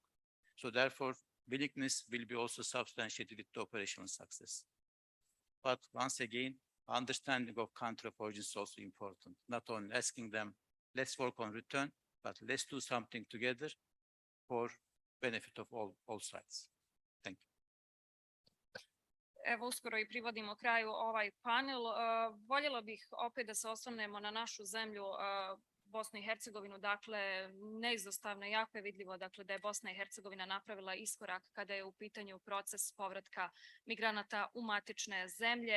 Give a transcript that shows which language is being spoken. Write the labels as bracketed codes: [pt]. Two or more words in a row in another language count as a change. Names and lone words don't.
[en] So therefore, willingness will be also substantiated with the operational success. But once again, understanding of country of origin is also important. Not only asking them, let's work on return, but let's do something together for benefit of all sides. Thank you. [bs] Evo, uskoro i privodimo kraju ovaj panel. Voljela bih opet da se osvrnemo na našu zemlju, Bosnu i Hercegovinu. Dakle, neizostavno jako je vidljivo dakle, da je Bosna i Hercegovina napravila iskorak kada je u pitanju proces povratka migranata u matične zemlje.